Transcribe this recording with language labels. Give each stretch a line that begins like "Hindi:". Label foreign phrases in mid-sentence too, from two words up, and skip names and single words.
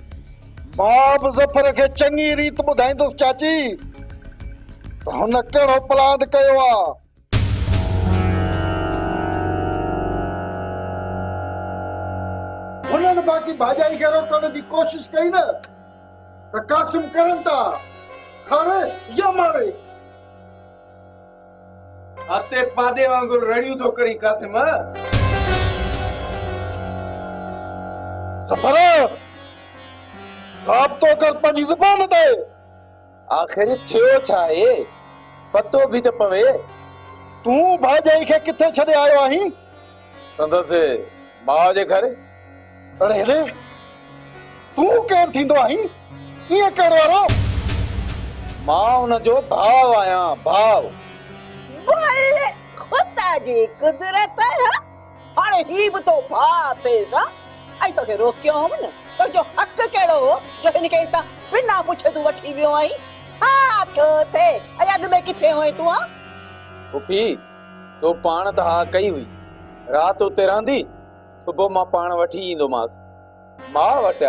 Sindhi: मां बि ज़फ़र खे चङी रीत ॿुधाईंदुसि चाची त हुन कहिड़ो प्लान कयो आहे हुननि बाक़ी भाॼाई खे रोकण जी कोशिश कई न त कासिम करनि था खाणे या मारे अते पादे वांगुरु रड़ियूं थो करी कासिम ज़फ़र साफ़ तो कर पंहिंजी ज़ुबान ते आख़िर थियो छा आहे पतो बि त पवे तूं भाॼाई खे किथे छॾे आयो आहीं संदसि माउ जे घर अरे रे तूं केरु थींदो आहीं ईअं कहिड़ो वारो मां हुनजो भाउ आहियां भाउ बोले खुदा जी कुदरत है हाणे ही बि तो भाउ थिएसि हा ऐं तोखे रोकियो हुअमि न तुंहिंजो हक़ कहिड़ो हो जो हिन खे हितां बिना पुछे तूं वठी वियो आहीं हा थियो थिए ऐं अॻु में किथे हुएं तूं हा पुफी तो पाण त हा कई हुई राति उते रहंदी सुबुह मां पाण वठी ईंदोमांसि मां वटिया